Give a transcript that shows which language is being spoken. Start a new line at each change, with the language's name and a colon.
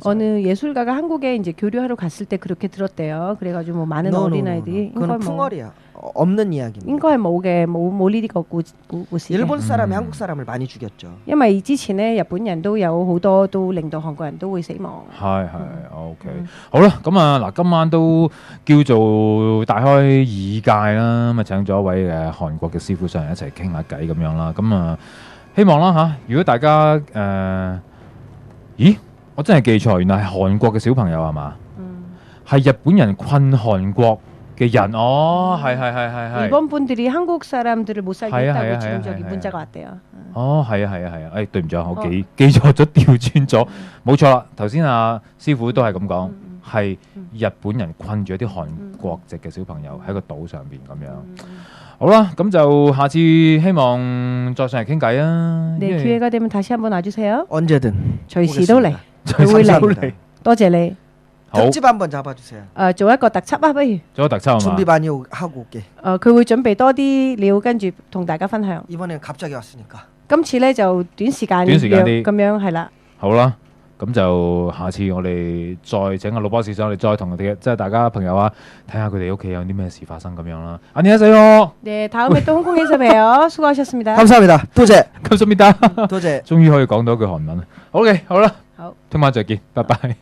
Korean: 어느 예술가가 한국에 이제 교류하러 갔을 때 그렇게 들었대요. 그래가지고 뭐 많은 어린아이들이 그건 풍월이야. 없는 이야기입니다.
Cantonese: 應該係冇嘅，冇呢啲個故事。
Korean: 일본 사람이 한국 사람을 많이 죽였죠.
Cantonese: 因為之前咧，日本人都有好多都令到韓國人都會死亡。係 OK， 好啦，咁啊嗱，今晚都叫做大開耳界啦，咁啊請咗一位韓國嘅師傅上嚟一齊傾下偈咁樣啦，咁啊希望啦嚇，如果大家咦，我真係記錯，原來係韓國嘅小朋友係嘛？係日本人困韓國。嘅人係。
Korean: 일본 분들이 한국 사람들을 못 살게 했다고 지금 저기 문자가 왔대요.
Cantonese: 係，對唔住，我記錯咗，調轉咗，冇錯啦。頭先阿師傅都係咁講，係日本人困住一啲韓國籍嘅小朋友喺個島上邊咁樣。好啦，咁就下次希望再上嚟傾偈啊。
Korean: 네, 기회가 되면 다시 한번 와주세요. 언제든.
Cantonese: 隨時都嚟，佢會嚟。多謝你。
Korean: 특집 한번 잡아주세요.
Cantonese: 做一個特輯啊，不如。做個特輯啊嘛。
Korean: 준비 많이 하고 올게.
Cantonese: 佢會準備多啲料，跟住同大家分享。
Korean: 이번엔 갑자기 왔으니까.
Cantonese: 今次咧就短時間啲咁樣係啦。好啦，咁就下次我哋再請阿盧博士上嚟，再同佢哋即係大家朋友啊，睇下佢哋屋企有啲咩事發生咁樣啦。
Korean: 안녕하세요。 네, 다음에 또 홍콩에서 봬요. 수고하셨습니다. 감사합니다. 도제. 감사합니다. 도제.
Cantonese: 終於可以講到一句韓文。 OK， 好啦，好，聽晚再見，拜拜。